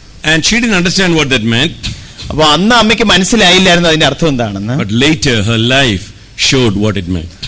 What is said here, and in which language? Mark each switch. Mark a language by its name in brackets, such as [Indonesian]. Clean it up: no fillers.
[English] And she didn't understand what that meant. [Malayalam] അപ്പൊ അന്ന് അമ്മയ്ക്ക് മനസ്സിലായില്ലായിരുന്നു അതിന്റെ അർത്ഥം എന്താണെന്ന്. [English] But later her life showed what it meant.